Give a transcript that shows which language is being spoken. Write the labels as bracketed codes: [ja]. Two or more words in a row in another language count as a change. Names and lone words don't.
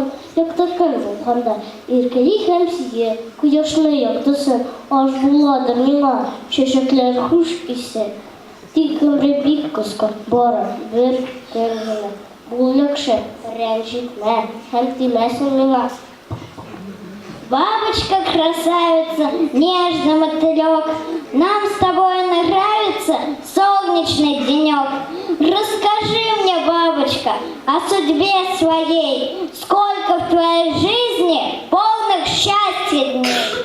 [tt] Яктыркан булганда, иркәли һәм сие, кояшны яктысы, аш буладыр миңа, чәчәкләр хуш исе. Тик гомре бик кыска, бары бер көнгә. Бул яхшы, рәнҗетмә, һәм тимәсен миңа. [ru] Бабочка красавица, нежный мотылек, нам с тобой нравится солнечный денек. Расскажи мне, бабочка, о судьбе своей, сколько в твоей жизни полных счастья дней.